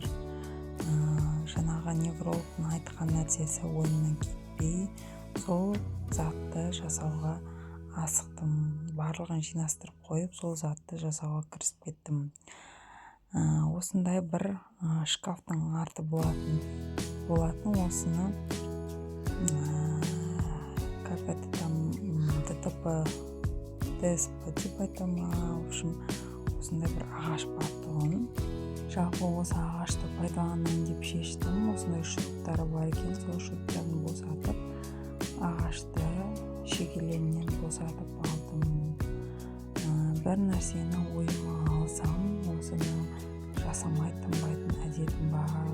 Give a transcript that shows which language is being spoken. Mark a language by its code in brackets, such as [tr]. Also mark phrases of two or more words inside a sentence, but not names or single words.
[kk] Жаңағы неврологтың айтқан нәрсесі ойымнан кетпей, сол затты жасауға асықтым. Барлығын жинастырып қойып, сол затты жасауға кірісіп кеттім. Осындай бір шкафтың арты болатын. Осыны [ru] как это там [kk] ДТП, ДСП деп айтама. [ru] В общем, [kk] осындай бір ағаш бар тұғын. Жалпы осы ағашты пайдаланайын деп шештім. Осындай шуруптары бар екен, сол шуруптарын босатып, ағашты шегелерінен босатып алдым. Бір нәрсені ойыма алсам, осыны жасамай тынбайтын әдетім бар.